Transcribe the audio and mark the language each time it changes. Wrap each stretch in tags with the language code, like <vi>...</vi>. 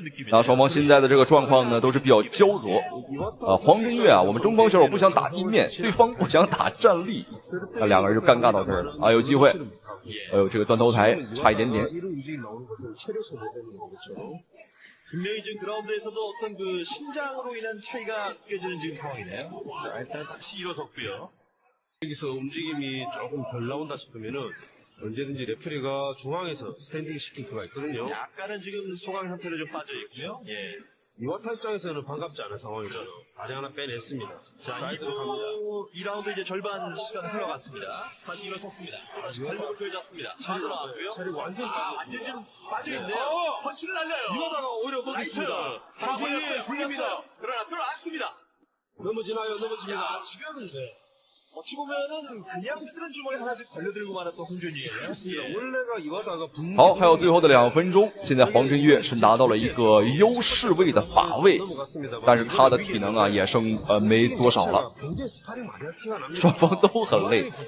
<zh>那雙方現在的這個狀況呢，都是比較焦灼。黃振岳啊，我們中方選手不想打地面，對方不想打站立，那兩個人就尷尬到這兒了啊，有機會。哎呦，這個斷頭台差一點點。</zh> <ko>분명히 지금 그라운드에서도 어떤 그 신장으로 인한 차이가 느껴지는 지금 상황이네요. 자, 일단 다시 일어섰고요. 여기서 움직임이 조금 덜 나온다 싶으면은 언제든지 레프리가 중앙에서 스탠딩 시킬 수가 있거든요. 약간은 지금 소강 상태로 좀 빠져 있고요. 예. 이와타 입장에서는 반갑지 않은 상황이잖아. 다리 하나 빼냈습니다. 자, 2라운드 이제 절반 시간 흘러갔습니다. 다시 일어섰습니다. 다시 발목을 펴잡습니다. 빠져나왔고요. 완전 지금 빠져있네요. 펀치를 날려요. 이와타가 오히려 먹겠습니다. 방어였어요. 불립니다. 그러나 들어앉습니다. 넘어지나요? 넘어집니다. 야, 지금은 어찌 보면은 그냥 쓰는 주먹에 하나씩 걸려들고 말았던 홍준이에요. 원래가 이와타가</ko> <zh>好，还有最後的2分鐘，现在黄振岳是拿到了一個優勢位的把位，但是他的體能啊也剩沒多少了，雙方都很累。</zh>